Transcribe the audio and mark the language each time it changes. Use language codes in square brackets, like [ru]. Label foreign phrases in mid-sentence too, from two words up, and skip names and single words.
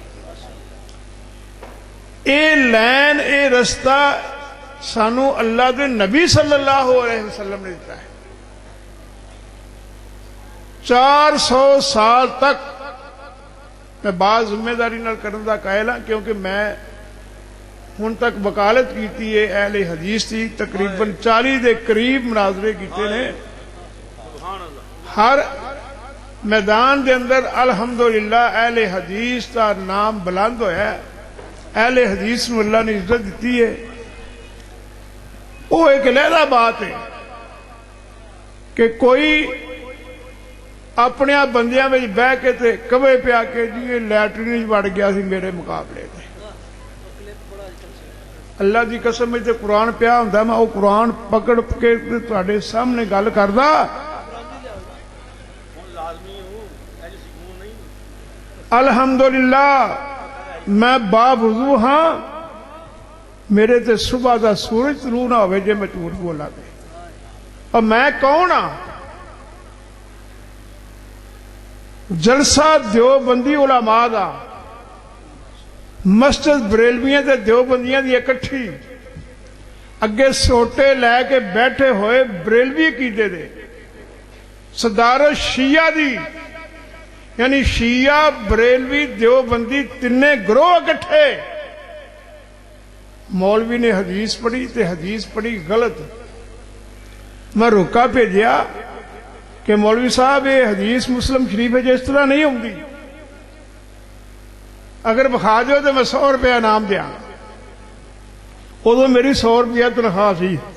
[pa] اے لین، اے رستہ سانو اللہ دے نبی [ar] صلی اللہ علیہ وسلم [pa] نے دیتا ہے۔ 400 سال تک میں بعض ذمہ داری نال کرن دا قائل ہاں، کیونکہ میں ہن تک وکالت کیتی ہے اہل حدیث دی، تقریباً 40 دے قریب مناظرے کیتے نے۔ ہر میدان دے اندر الحمدللہ اہل حدیث کا نام بلند ہویا ہے، اہل حدیث نو اللہ نے عزت دیتی ہے [ur] وہ ایک علیحدہ بات ہے کہ کوئی اپنے [pa] بندیاں میں بہ کے تے کبے پیا کے جی لیٹرین وڑ گیا سی میرے مقابلے میں اللہ دی قسم میں تے قرآن پیا ہوندا میں وہ قرآن پکڑ کے تواڈے سامنے گل کردا الحمدللہ میں باوضو ہاں میرے تے صبح دا سورج طلوع نہ ہوئے جے میں جھوٹ بولا تے اور میں کون ہاں جلسہ دیوبندی علماء دا مسجد بریلویاں تے دیوبندیاں دی اکٹھی اگے سوٹے لے کے بیٹھے ہوئے بریلوی عقیدے دے صدارت شیعہ دی یعنی شیعہ بریلوی دیوبندی تینے گروہ اکٹھے مولوی نے حدیث پڑھی تے حدیث پڑھی غلط میں روکا بھیجیا کہ مولوی صاحب [ur] یہ حدیث مسلم شریف ہے اس طرح نہیں [pa] ہوندی اگر بخا دیو تو میں 100 روپیہ انعام دیا ادو میری 100 روپیہ تنخواہ سی